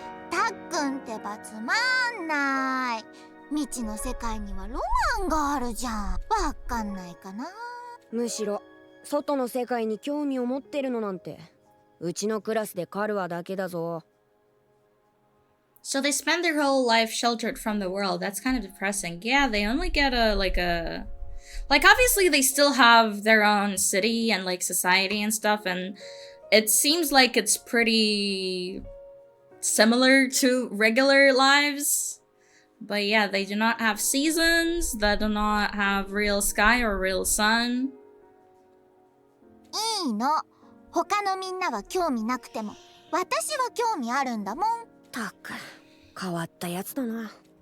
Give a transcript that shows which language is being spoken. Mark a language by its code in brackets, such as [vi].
[ja] たっくんってばつまんない。未知の世界にはロマンがあるじゃん。わかんないかな。むしろ外の世界に興味を持ってるのなんてうちのクラスでカルアだけだぞ。 [en] So they spend their whole life sheltered from the world. That's kind of depressing. Yeah, they only get like obviously they still have their own city and like society and stuff, and it seems like it's pretty similar to regular lives. But yeah, they do not have seasons, they do not have real sky or real sun. [ja] いいの。他のみんなが興味なくても私は興味あるんだもん。たく変わったやつだな。